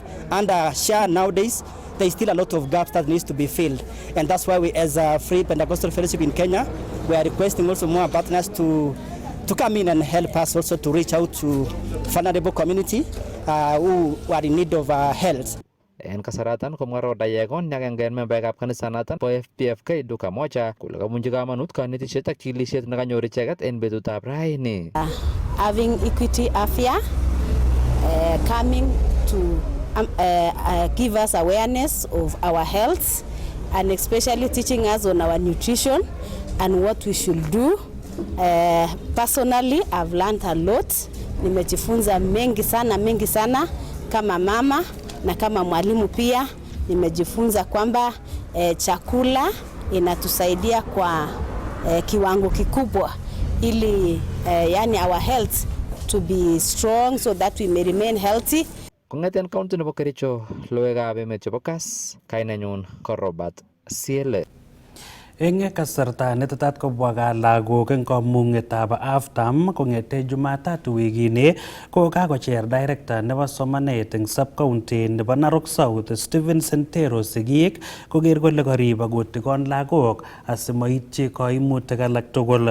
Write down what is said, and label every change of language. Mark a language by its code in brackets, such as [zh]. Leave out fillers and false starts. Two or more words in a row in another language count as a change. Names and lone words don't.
[en] Under SHA nowadays, there is still a lot of gaps that needs to be filled. And that's why we, as a Free Pentecostal Fellowship in Kenya, we are requesting also more partners to come in and help us also to reach out to vulnerable community who are in need of health. [kln] En kasaratan komwa Roda Yegon agenge en membeekab kanisanatan po FPFK [sw] duka moja [kln] kole kabunchi kamanut kanetisiet ak chikilisiet nekanyor icheket en betutab raini. [en] Having Equity Afya coming to give us awareness of our health and especially teaching us on our nutrition and what we should do. Personally, I've learned a lot. [sw] Nimejifunza mengi sana kama mama na kama mwalimu pia. Nimejifunza kwamba chakula inatusaidia kwa kiwango kikubwa ili yani [en] our health to be strong so that we may remain healthy. [kln] Kong'eten kaunti nebo Kericho, logoiwekab emet chebo Kass, kainenyun ko Robert Siele. Eng kasarta netetat kobwa gaa lagok eng kamung'etab AFTAM kong'ete Jumatatu wikini ko kakocher director nebo somanet eng sub-county nebo Narok South Stephen Sentero sigik koker kole karib akotikon lagok asimoityi koimutik alak tugul.